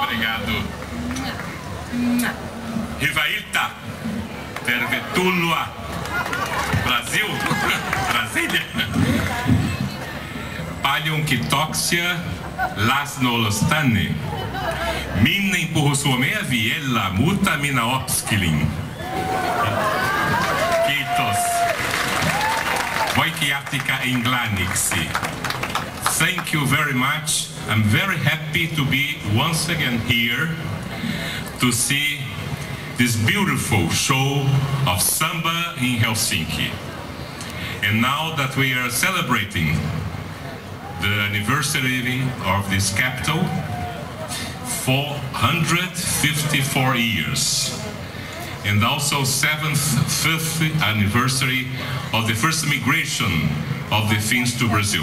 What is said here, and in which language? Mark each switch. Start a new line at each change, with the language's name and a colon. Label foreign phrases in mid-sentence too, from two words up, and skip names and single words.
Portuguese: Obrigado.
Finnish: Hyvää iltaa. Tervetuloa. Brasil. Brasília. Paljon kiitoksia läsnäolostanne. Minä en puhu suomea vielä, mutta minä opiskelin. Kiitos. Voikin jatkaa englanniksi.
English: Thank you very much. I'm very happy to be once again here to see this beautiful show of samba in Helsinki. And now that we are celebrating the anniversary of this capital, 454 years, and also 5th anniversary of the first migration of the Finns to Brazil.